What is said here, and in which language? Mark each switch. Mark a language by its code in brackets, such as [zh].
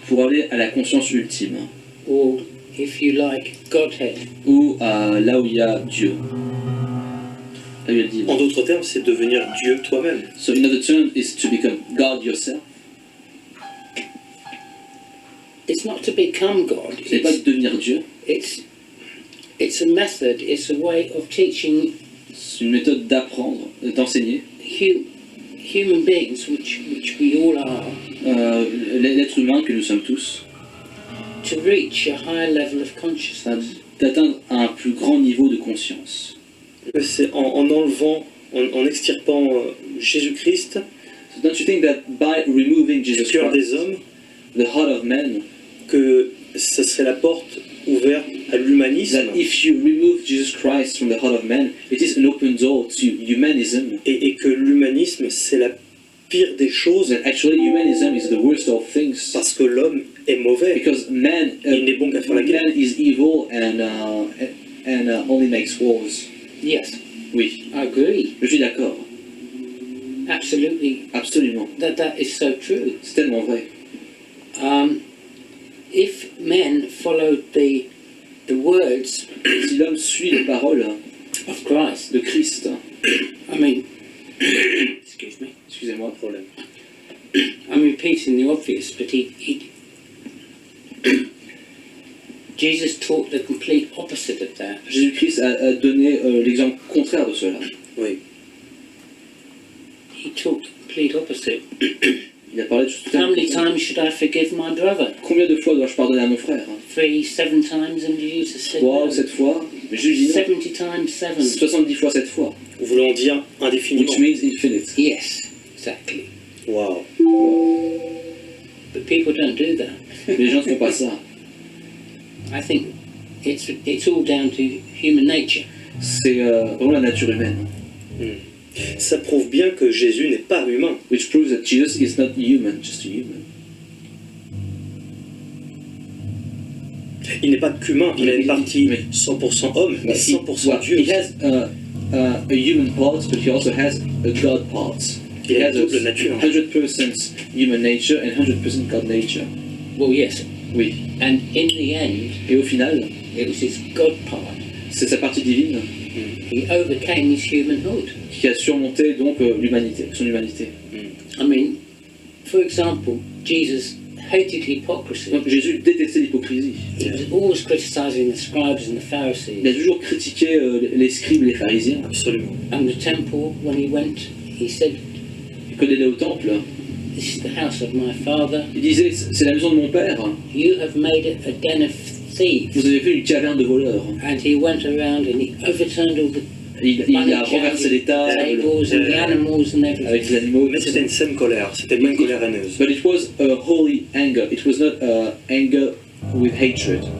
[fr] pour aller à la conscience ultime, [en] or if you like, Godhead. [fr] ou là où il y a Dieu, là où il y a le divin. En d'autres termes, c'est devenir Dieu toi-même. [en] So another term is to become God yourself. It's not to become God. [fr] C'est pas de devenir Dieu, [en] It's a method. It's a way of teaching [fr] c'est une méthode d'apprendre, d'enseigner. [en] human beings, which we all are, [fr] L'être humain que nous sommes tous, [en] to reach a higher level of consciousness. [fr] d'atteindre un plus grand niveau de conscience. C'est en enlevant, en extirpant Jésus-Christ, [en] So don't you think that by removing [fr] du [en] Jesus [fr] cœur [en] Christ, [fr] des hommes, [en] the heart of man, [fr] que ce serait la porte ouvert à l'humanisme. [en] That if you remove Jesus Christ from the heart of man, it is an open door to humanism. [fr] Et que l'humanisme, c'est la pire des choses. [en] That actually humanism is the worst of things. [fr] Parce que l'homme est mauvais. [en] Because man, [fr] il n'est bon qu'à faire la guerre. [en] Man is evil and only makes wars. Yes. [fr] Oui. [en] I agree. [fr] Je suis d'accord. [en] Absolutely. [fr] Absolument. [en] That is so true. [fr] C'est tellement vrai. [en] If men followed the words, [fr] si l'homme suit les paroles [en] of Christ, [fr] de Christ, [en] I mean, excuse me. [fr] Excusez-moi, problème. [en] I'm repeating the obvious, but he Jesus taught the complete opposite of that. [fr] Jésus-Christ a donné l'exemple contraire de cela. Oui. [en] He taught the complete opposite. [fr] Il a parlé de tout. [en] How many times should I forgive my brother? [fr] Combien de fois dois-je pardonner à mon frère? [en] 3, 7 times, and Jesus said [fr] 3 ou [en] no. [fr] 7 fois. Mais Jésus dit non. [en] 70 times 7. [fr] 70 fois 7 fois. Voulant dire indéfiniment. [en] Which means infinite. Yes, exactly. Wow. But people don't do that. Les gens ne font pas ça. I think it's all down to human nature. C'est vraiment la nature humaine. [fr] Ça prouve bien que Jésus n'est pas humain. [en] Which proves that Jesus is not human, just a human. [fr] Il n'est pas qu'humain, il a une partie 100% homme, mais 100% Dieu. [en] He has a human part, but he also has a God part. [fr] Il a une double nature. [en] 100% human nature and 100% God nature. Well, yes. [fr] Oui. [en] And in the end, [fr] et au final, [en] it was his God part. [fr] C'est sa partie divine. [en] He overcame his humanhood. [fr] Qui a surmonté donc l'humanité, son humanité. [en] I mean, for example, Jesus hated hypocrisy. [fr] Donc Jésus détestait l'hypocrisie. [en] He was always criticizing the scribes and the Pharisees. [fr] Il a toujours critiqué les scribes et les pharisiens. Absolument. [en] And the temple, when he went, he said, [fr] quand il allait au temple, [en] "This is the house of my father." [fr] Il disait, c'est la maison de mon père. [en] You have made it a den of thieves. [fr] Vous avez fait une caverne de voleurs. [en] And he went around and he overturned all the [fr] il a renversé les tables avec les animaux. Mais c'était une saine colère, c'était pas une colère haineuse. [en] But it was a holy anger. It was not anger with hatred.